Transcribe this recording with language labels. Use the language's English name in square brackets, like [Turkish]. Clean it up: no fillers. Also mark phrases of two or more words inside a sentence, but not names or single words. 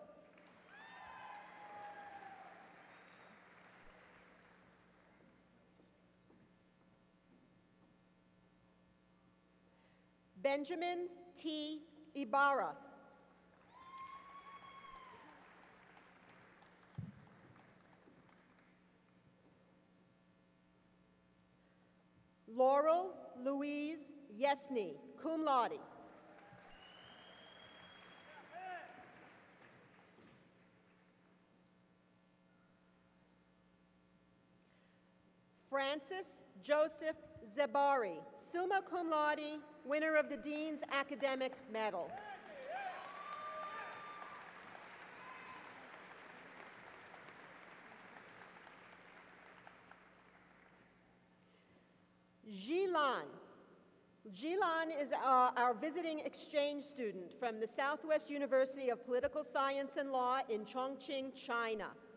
[English] Benjamin T. Ibarra. Laurel Louise Yesney, [Latin] cum laude. [English] Francis Joseph Zebari, [Latin] summa cum laude, [English] winner of the Dean's Academic Medal. Jilan. Jilan is our visiting exchange student from the Southwest University of Political Science and Law in Chongqing, China.